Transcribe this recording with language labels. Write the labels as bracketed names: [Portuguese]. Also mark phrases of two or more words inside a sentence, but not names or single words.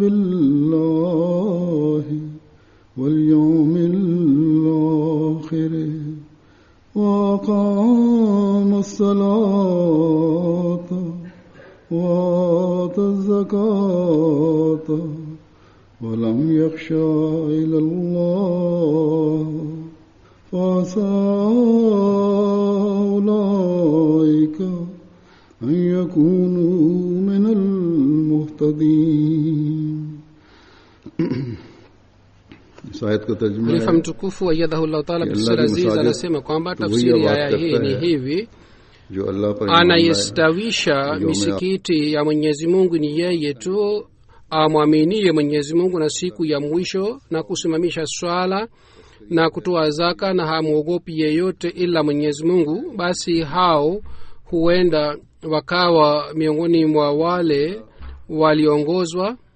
[Arabic] بالله واليوم الآخر وأقام الصلاة وآتى الزكاة ولم يخشى إلا الله فعسى أولئك أن يكونوا من المهتدين. [Swahili] Khalifa mtukufu [Arabic] أيده الله تعالى بنصره العزيز [Swahili] anasema kwamba tafsiri ya aya hii ni hivi: anayestawisha misikiti ya Mwenyezi Mungu ni yeye tu amwaminie Mwenyezi Mungu na siku ya mwisho na kusimamisha swala na kutoa zaka na hamuogopi yeyote ila Mwenyezi Mungu, basi hao huenda wakawa miongoni mwa wale waliongozwa.